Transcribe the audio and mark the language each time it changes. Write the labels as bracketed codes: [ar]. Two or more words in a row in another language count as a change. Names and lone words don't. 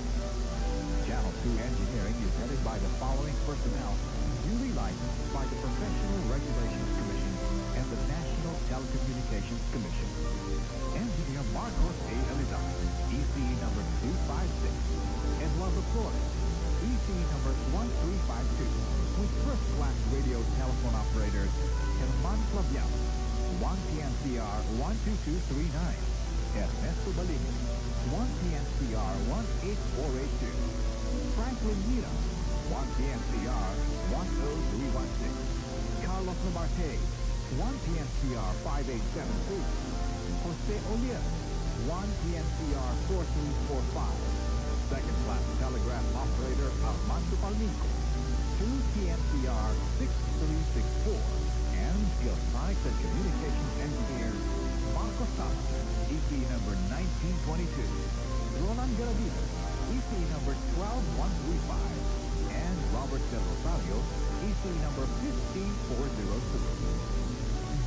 [en] Channel 2 engineering is headed by the following personnel, duly licensed by the Professional Regulations Commission and the National Telecommunications Commission. Engineer Marcos A. Elizar, ECE number 256, Eduardo Flores, ECE number 1352, with first-class radio telephone operators, Herman Flavial, 1PNCR 12239, Ernesto Balini, 1PNCR 18482, Franklin Mira, 1PNCR 10316, Carlos Nabarte, 1PNCR 5872, Jose Olier, 1PNCR 4345, second-class telegraph operator Armando Palmico, 2PNCR 6364, and electronics and communications engineer Marco Sala, EC number 1922, Roland Garavito, EC number 12135, and Robert Del Rosario, EC number 15402.